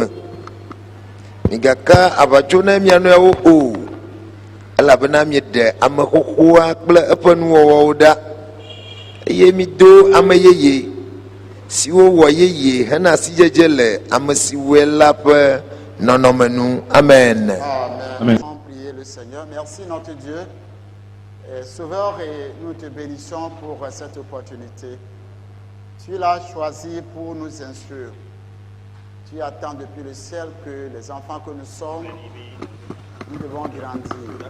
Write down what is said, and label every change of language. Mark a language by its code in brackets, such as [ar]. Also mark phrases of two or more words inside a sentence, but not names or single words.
[ee] Migaka aʋatso na mia nɔewo o, elabena mieɖe ame xoxoa kple eƒe nuwɔwɔwo ɖa eye mido ame yeye siwo wɔ yeye hena asidzedze le ame siwoe la ƒe nɔnɔme nu. Amen. [fr] Amen. Priez le Seigneur. Merci notre Dieu et Sauveur, et nous te bénissons pour cette opportunité. Tu l'as choisi pour nous instruire. Tu attends depuis le ciel que les enfants que nous sommes, nous devons grandir.